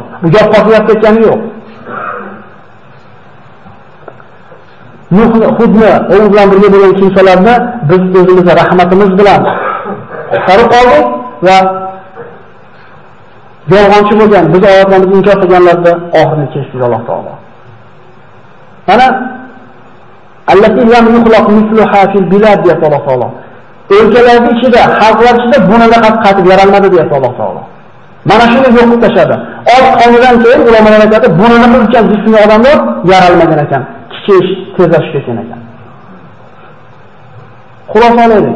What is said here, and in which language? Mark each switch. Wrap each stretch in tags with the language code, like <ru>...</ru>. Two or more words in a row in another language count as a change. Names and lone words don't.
<uz>Bu gap qotib ketgani yo'q. Hudni o'zi bilan birga bo'lgan kimsalarni biz o'zimizga rahmatimiz bilan qutqarib qoldik va yolg'onchi bo'lgan, biz oyatlarimizni inkor qilganlarda oxirini kesdik Alloh taolo.</uz> <ar>Mana allati lam yuxlaq misluha fil bilad ya</ar> <uz>Alloh taolo. O'lkalarning ichida, xalqlar ichida bunaqa qaytib yaralmadi deyapti Alloh taolo. Mana shuni yo'qib tashadi. Oz qonidan keyin ulamolar aytadi, bunaqa ulkan jismli odamlar yaralmagan ekan, kichish, tezlashib ketgan ekan. Xulosalaylik.</uz>